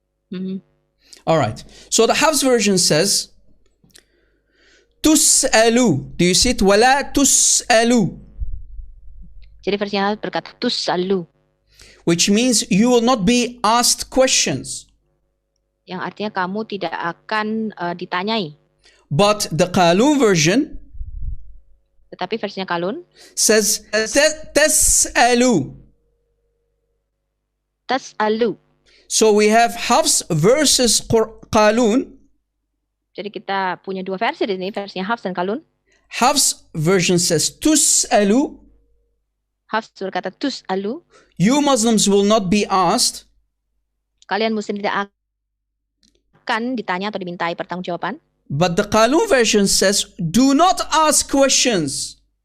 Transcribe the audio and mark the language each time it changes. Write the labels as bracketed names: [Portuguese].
[English] Mm-hmm. All right. So the Hafs version says, Tus'alu. Do you see it? [Arabic] Wala tus'alu. [Indonesian] Jadi versinya berkata tus'alu. [English] Which means you will not be asked questions. [Indonesian] Yang artinya kamu tidak akan ditanyai. [English] But the Qalun version [Indonesian] Tetapi versinya Kalun [English] says Tas'alu. [Arabic] Tas'alu. [English] So we have Hafs versus Qalun. [Indonesian] Jadi kita punya dua versi di sini, versinya Hafs dan Kalun. [English] Hafs version says Tus'alu. [Indonesian] Hafs berkata tus'alu. [English] You Muslims will not be asked. [Indonesian] Kalian Muslim tidak akan ditanya atau dimintai pertanggungjawaban. [English] But the Qalun version says, do not ask questions.